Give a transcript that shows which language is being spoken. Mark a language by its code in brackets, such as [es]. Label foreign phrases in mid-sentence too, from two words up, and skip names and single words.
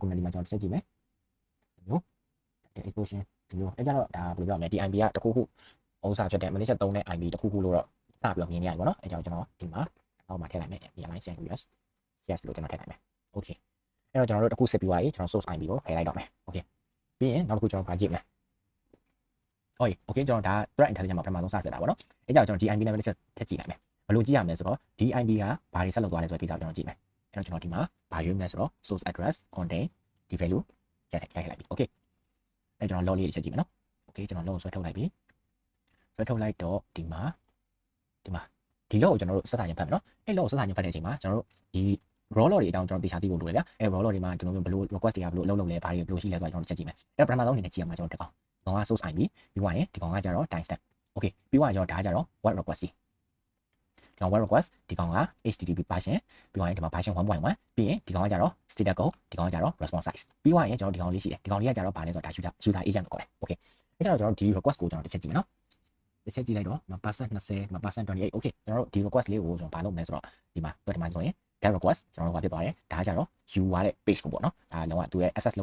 [my] community မှာကျွန်တော်ဆက်ကြည့်မယ်မျိုး exposure ဒီလိုအဲကြတော့ဒါဘယ်လိုပြောမလဲဒီ IP ကတခုခုဥစားဖြစ်တဲ့ malicious သုံးတဲ့ IP တခုခုလို့တော့စပြီးတော့မြင်နေရတယ်ပေါ့နော်အဲကြောင့်ကျွန်တော် ဒီမှာအောက်မှာထည့်လိုက်မယ် [en] API send US yes [my] လို့ကျွန်တော်ထည့်လိုက်မယ် okay အဲ့တော့ကျွန်တော်တို့တစ်ခုစစ်ပြီးသွားပြီကျွန်တော် [en] source IP [my] ကိုဖယ်လိုက်တော့မယ် okay ပြီးရင်နောက်တစ်ခုကျွန်တော်ဗာကြည့်မယ် okay ကျွန်တော်ဒါ [en] threat intelligence [my] မှာပထမဆုံးစစစ်တာပေါ့နော်အဲ့ကြောင့်ကျွန်တော် DIP နဲ့ပဲထည့်ကြည့်လိုက်မယ်ဘယ်လိုကြည့်ရမလဲဆိုတော့ DIP ကဘာတွေဆက်လုပ်သွားလဲဆိုတဲ့ကိစ္စကိုကျွန်တော်ကြည့်မယ်အဲ့တော့ကျွန်တော်ဒီမှာဘာရွေးမလဲဆိုတော့ [en] source address contain [my] ဒီ value ရိုက်လိုက်ပြီ okay အဲ့ကျွန်တော် log လေးချက်ကြည့်မယ်နော် okay ကျွန်တော် log ကိုဆွဲထုတ်လိုက်ပြီဆွဲထုတ်လိုက်တော့ဒီမှာဒီ log ကိုကျွန်တော်တို့ဆက်စာရင်ဖတ်မယ်နော်အဲ့ log ကိုဆက်စာရင်ဖတ်တဲ့အချိန်မှာကျွန်တော်တို့ဒီ [en] raw log [my] တွေအကြောင်းကျွန်တော်တေချာသိဖို့လိုတယ်ဗျအဲ [en] raw log [my] တွေမှာကျွန်တော်တို့ဘယ်လို request တွေကဘယ်လိုအလုပ်လုပ်လဲဘာတွေဘယ်လိုရှိလဲဆိုတော့ကျွန်တော်ချက်ကြည့်မယ်အဲ့ပထမဆုံးအနေနဲ့ကြည့်ရမှာကျွန်တော်တက်အောင်ဒီကောင်က [en] source id [my] ပြီးသွားရင်ဒီကောင်ကကြတော့ timestamp okay ပြီးသွားရင်ကျွန်တော်ဒါကြတော့ [en] what request [my] ဒီကောင် [en] what request [my] ဒီကောင်က [en] http version [my] ပြီးသွားရင်ဒီမှာ version 1.1ပြီးရင်ဒီကောင်ကကြတော့ [en] status code [my] ဒီကောင်ကကြတော့ [en] response size [my] ပြီးသွားရင်ကျွန်တော် ဒီကောင်လေးရှိတယ်ဒီကောင်လေးကကြတော့ဘာလဲဆိုတော့ဒါ [en] user agent [my] ကိုခေါ်တယ် okay အဲ့တော့ကျွန်တော်ဒီ request ကိုကျွန်တော်တစ်ချက်ကြည့်မယ်နော်တစ်ချက်ကြည့်လိုက်တော့ %20 %28 okay ကျွန်တော်တို့ဒီ request လေးကိုကျွန်တော်ဘာလုပ်မလဲဆိုတော့ဒီမှာဆိုရင် [en] get request [my] ကျွန်တော်တို့ဘာဖြစ်သွားလဲဒါကြတော့ you ရတဲ့ page ကိုပေါ့နော်ဒါလုံးဝသူရဲ့ access